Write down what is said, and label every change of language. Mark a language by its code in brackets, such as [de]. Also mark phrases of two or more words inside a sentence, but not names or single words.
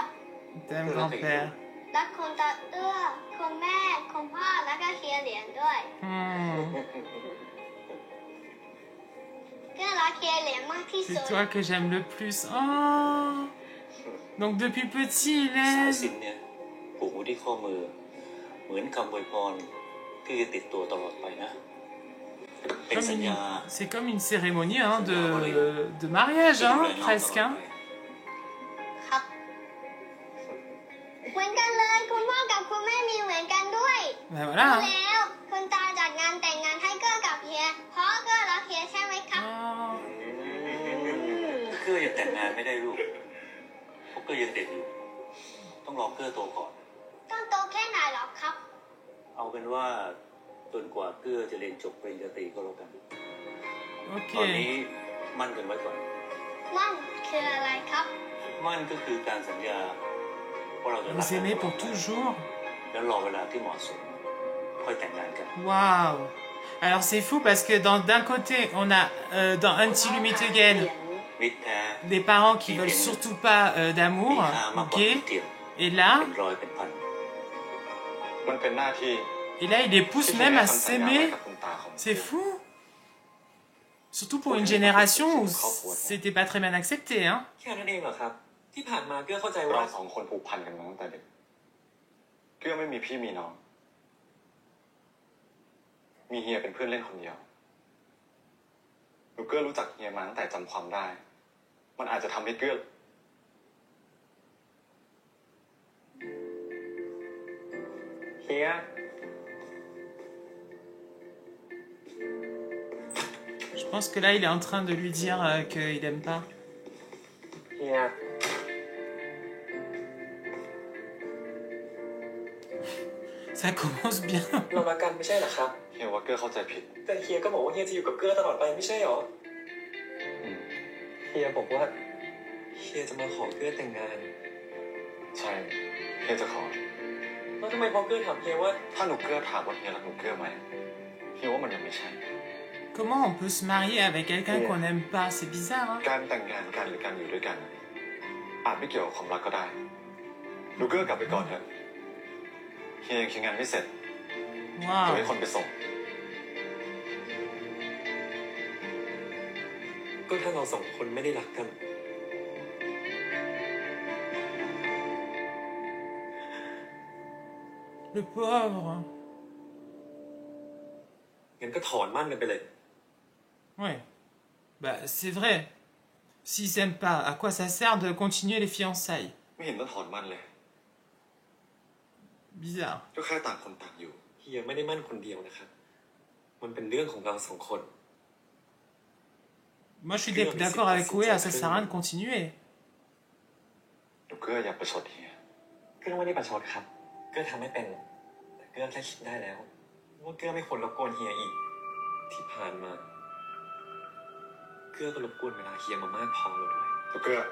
[fr] T'aimes grand-père. [th] รักคุณตาเอื้อคุณแม่คุณพ่อแล้วก็เคียเหรียญด้วย Hmm. เกื้อรักเคียเหรียญมากที่สุ [fr] C'est [th] ด [fr] toi que j'aime le plus. Oh. Donc depuis petit, il [th] สาย [fr] aime. [th] สิญจน์เนี่ยผูกไว้ที่ข้อมือ เหมือนคำอวยพรที่จะติดตัวตลอดไปนะ เป็นสัญญา [fr] C'est comme une cérémonie hein, de mariage, hein, presque. Hein. [th] ครับเหมือนกันเลยคุณพ่อกับคุณแม่มีเหมือนกันด้วย [fr] Ben voilà. [th] แล้วคุณตาจัดงานแต่งงานให้เกื้อกับเฮียเพราะเกื้อรักเฮียใช่ไหมครับ Oh. เกื้อยังแต่งงานไม่ได้ลูกเพราะเกื้อยังเด็กอยู่ ต้องรอเกื้อโตก่อน ต้องโตแค่ไหนหรอครับ เอาเป็นว่าจนกว่าเกื้อจะเรียนจบปริญญาตรีก็แล้วกัน [fr] Ok. [th] ตอนนี้มั่นกันไว้ก่อน มั่นคืออะไรครับ มั่นก็คือการสัญญาว่าเราจะรัก [fr] Vous [th] กัน [fr] aimez pour toujours. [th] แล้วรอเวลาที่เหมาะสมค่อยแต่งงานกัน [fr] Waouh. Alors c'est fou parce que d'un côté, on a dans Untilumitogen [th] มิตรแท้ [fr] des parents qui veulent surtout pas [th] มี [fr] d'amour, [th] ค่ามากกว่า [fr] gay. [th] เทียม [fr] Et là, [th] เป็นร้อยเป็นพัน มันเป็นหน้าที่ [fr] et là, il les pousse [th] ที่ [fr] même à [th] ทำสัญญาไว้ [fr] s'aimer. [th] กับคุณตาของ [fr] C'est fou. Surtout pour une génération où c'était pas très bien accepté, hein. [th] แค่นั้นเองเหรอครับ ที่ผ่านมาเกื้อเข้าใจ เรา ว่า สองคนผูกพันกันมาตั้งแต่เด็กเกื้อไม่มีพี่มีน้อง มีเฮียเป็นเพื่อนเล่นคนเดียวหนูเกื้อรู้จักเฮียมาตั้งแต่จำความได้ มันอาจจะทำให้เกื้อ เฮีย [fr] Je pense que là, il est en train de lui dire qu'il aime pas. [th] เฮีย [fr] Ça commence bien. [th] เรารักกันไม่ใช่เหรอครับ เฮียว่าเกื้อเข้าใจผิด แต่เฮียก็บอกว่าเฮียจะอยู่กับเกื้อตลอดไปไม่ใช่เหรอ อืม เฮียบอกว่าเฮียจะมาขอเกื้อแต่งงาน ใช่เฮียจะขอ แล้วทำไมพอเกื้อถามเฮียว่า ถ้าหนูเกื้อถามว่าเฮียรักหนูเกื้อไหมเฮียว่ามันยังไม่ใช่ [fr] Comment on peut se marier avec quelqu'un qu'on n'aime pas? C'est bizarre, hein. [th] การแต่งงานกันหรือการอยู่ด้วยกัน อาจไม่เกี่ยวกับความรักก็ได้หนูเกื้อกลับไปก่อนเถอะเฮียยังเคลียร์งานไม่เสร็จจะให้ [fr] Waouh. [th] คนไปส่ง ก็ถ้าเราสองคนไม่ได้รักกัน [fr] Le pauvre. [th] งั้นก็ถอนมั่นกันไปเลย [fr] Ouais. Bah, c'est vrai. S'ils s'aiment pas, à quoi ça sert de continuer les fiançailles? [th] ไม่เห็นต้องถอนมันเลย [fr] Bizarre. [th] ก็แค่ต่างคนต่างอยู่ เฮียไม่ได้มั่นคนเดียวนะครับ มันเป็นเรื่องของเราสองคน [fr] Moi, je suis d'accord avec Koué, ça sert à rien de continuer. [th] หนูเกื้ออยากประชดเฮีย เกื้อไม่ได้ประชดครับ เกื้อทำไม่เป็น แต่เกื้อแค่คิดได้แล้ว ว่าเกื้อไม่ควรรบกวนเฮียอีก ที่ผ่านมา เกื้อก็รบกวนเวลาเฮียมามากพอแล้วด้วย หนูเกื้อ